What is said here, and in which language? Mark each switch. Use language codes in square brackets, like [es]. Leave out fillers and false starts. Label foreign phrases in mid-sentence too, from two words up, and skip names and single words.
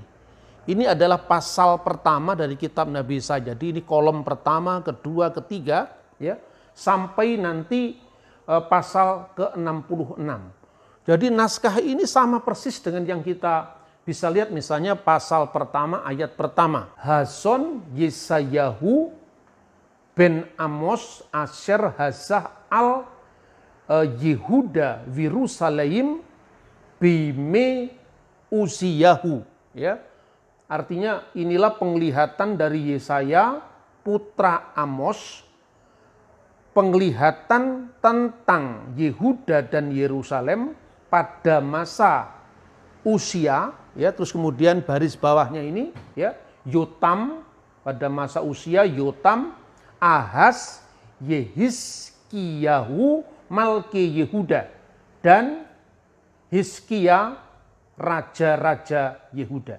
[id] Ini adalah pasal pertama dari kitab Nabi Yesaya. Jadi ini kolom pertama, kedua, ketiga, ya, sampai nanti pasal ke-66. Jadi naskah ini sama persis dengan yang kita bisa lihat misalnya pasal pertama ayat pertama. [he] חזון ישעיהו בן אמוץ אשר חזה על יהודה וירושלים בימי עוזיהו, [id] ya. Artinya inilah penglihatan dari Yesaya putra Amos, penglihatan tentang Yehuda dan Yerusalem pada masa usia, ya. Terus kemudian baris bawahnya ini, ya, Yotam pada masa usia Yotam, Ahaz, Yehizkiyahu Malki Yehuda, dan Hizkia raja-raja Yehuda.